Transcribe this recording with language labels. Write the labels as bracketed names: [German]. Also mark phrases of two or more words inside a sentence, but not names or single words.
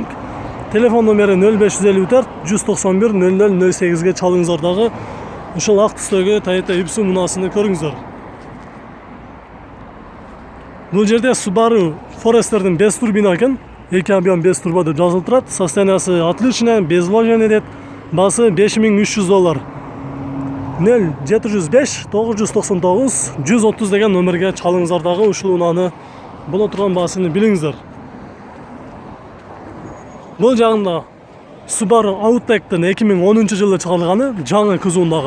[Kyrgyz] Телефон номери 0554 191 0008ге чалыңыздар дагы ушул ак түстөгү Toyota Ipsum унаасын көрүңүздөр. Бул жерде Subaru Forester'дин 5 турбина экен, 2 объем 5 турбо деп жазылып турат. Состояниясы [Russian] отличный, без вложения [Kyrgyz] дейт. Баасы $5300. 0705 999 130 деген номерге чалыңыздар дагы ушул унааны боло турган баасын билиңиздер. Бул жагында Subaru Outback'тен 2010 жылы чыгарылганы, жаңы кузовундагы.